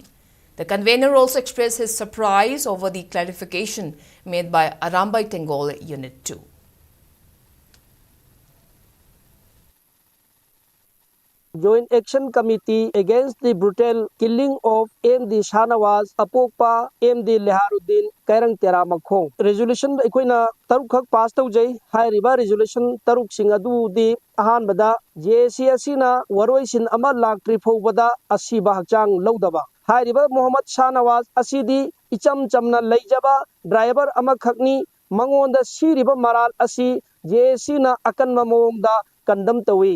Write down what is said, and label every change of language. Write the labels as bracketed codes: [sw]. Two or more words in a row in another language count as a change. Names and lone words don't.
[en] The convener also expressed his surprise over the clarification made by Arambai Tengol Unit 2. Joint Action Committee against the brutal killing of MD Shah Nawaz Apokpa MD Leharuddin Kairang Tera Makhong. [mni] Resolution Ikoina Tarukhak pass tawjai hairiba resolution Taruk sing adu di ahanbada JC asina waroisin ama laktri phobada asiba hakchang laudaba. Hairiba Mohammad Shah Nawaz asidi icham chamna leijaba driver ama khakni mangonda siriba maral asi JC na akanma mawongda kandam tawi.